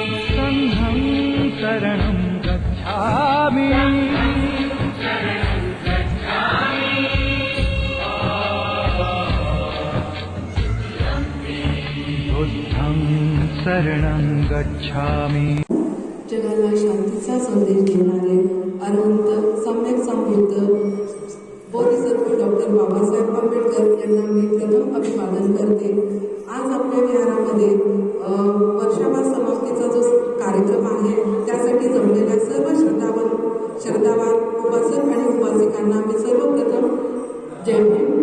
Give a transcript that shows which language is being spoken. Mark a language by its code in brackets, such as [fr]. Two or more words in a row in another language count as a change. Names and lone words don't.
[pi] संघं शरणं गच्छामि शरणं गच्छामि बुद्धं शरणं गच्छामि। [mr] जगाला शांतीचा संदेश देणारे अनंत सम्यक संबुद्ध बोधिसत्व डॉक्टर बाबासाहेब आंबेडकर यांना मी प्रथम अभिवादन करते। आज आपल्या विहारामध्ये वर्षाभास समाप्तीचा जो कार्यक्रम आहे त्यासाठी जमलेल्या सर्व श्रद्धावान उपासक आणि उपासिकांना मी सर्वप्रथम जय भीम।